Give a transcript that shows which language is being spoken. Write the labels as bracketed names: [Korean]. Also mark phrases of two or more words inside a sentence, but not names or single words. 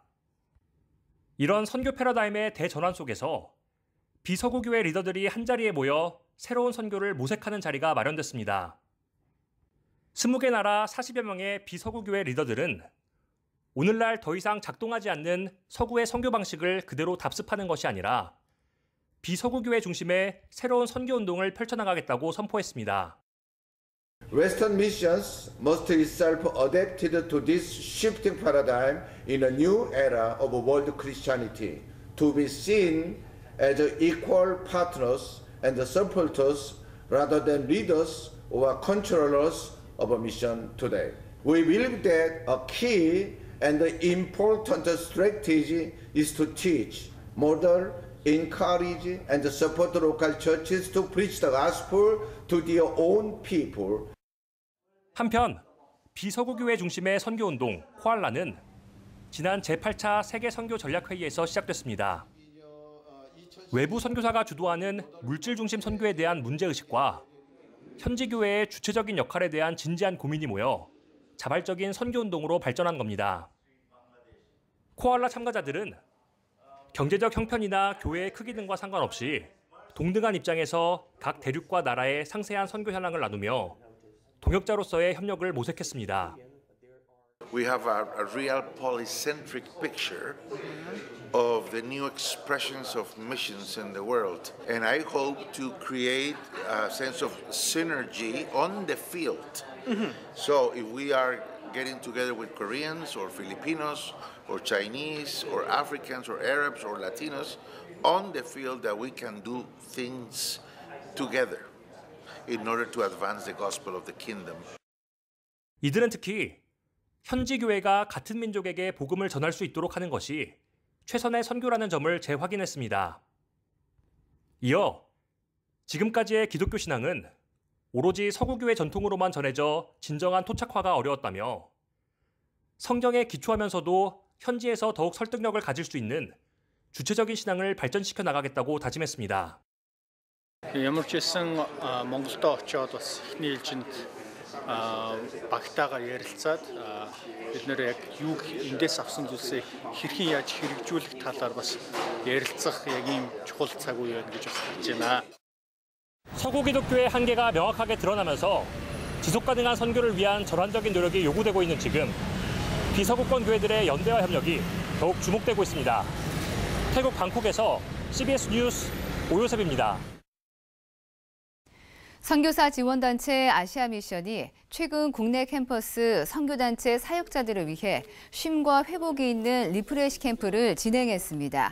[Korean] 이런 선교 패러다임의 대전환 속에서 비서구 교회 리더들이 한자리에 모여 새로운 선교를 모색하는 자리가 마련됐습니다. 20개 나라 40여 명의 비서구 교회 리더들은 오늘날 더 이상 작동하지 않는 서구의 선교 방식을 그대로 답습하는 것이 아니라 비서구 교회 중심의 새로운 선교 운동을 펼쳐나가겠다고 선포했습니다. [English] Western missions must itself adapted to this shifting paradigm in a new era of world Christianity, to be seen as equal partners and supporters rather than leaders or controllers of a mission today. We believe that a key and important strategy is to teach, model, encourage, and support local churches to preach the gospel to their own people. [Korean] 한편 비서구교회 중심의 선교운동 코알라는 지난 제8차 세계 선교 전략회의에서 시작됐습니다. 외부 선교사가 주도하는 물질 중심 선교에 대한 문제의식과 현지 교회의 주체적인 역할에 대한 진지한 고민이 모여 자발적인 선교운동으로 발전한 겁니다. 코알라 참가자들은 경제적 형편이나 교회의 크기 등과 상관없이 동등한 입장에서 각 대륙과 나라의 상세한 선교 현황을 나누며 동역자로서의 협력을 모색했습니다. [English] We have a real polycentric picture of the new expressions of missions in the world. And I hope to create a sense of synergy on the field. So if we are getting together with Koreans or Filipinos or Chinese or Africans or Arabs or Latinos on the field, that we can do things together in order to advance the gospel of the kingdom. [Korean] 이들은 특히 현지 교회가 같은 민족에게 복음을 전할 수 있도록 하는 것이 최선의 선교라는 점을 재확인했습니다. 이어 지금까지의 기독교 신앙은 오로지 서구교회 전통으로만 전해져 진정한 토착화가 어려웠다며 성경에 기초하면서도 현지에서 더욱 설득력을 가질 수 있는 주체적인 신앙을 발전시켜 나가겠다고 다짐했습니다. [Mongolian] ямар ч гэсэн Монголдо очиод бас эхний ээлжинд багтаагаар ярилцаад бид нэр яг юуг эндээс авсан зүйлсээ хэрхэн яаж хэрэгжүүлэх талаар бас ярилцах яг ийм чухал цаг үе байна гэж бас хэлж байна. [Korean] 서구 기독교의 한계가 명확하게 드러나면서 지속 가능한 선교를 위한 전환적인 노력이 요구되고 있는 지금 비서구권 교회들의 연대와 협력이 더욱 주목되고 있습니다. 태국 방콕에서 CBS 뉴스 오요셉입니다. 선교사 지원단체 아시아미션이 최근 국내 캠퍼스 선교단체 사역자들을 위해 쉼과 회복이 있는 리프레시 캠프를 진행했습니다.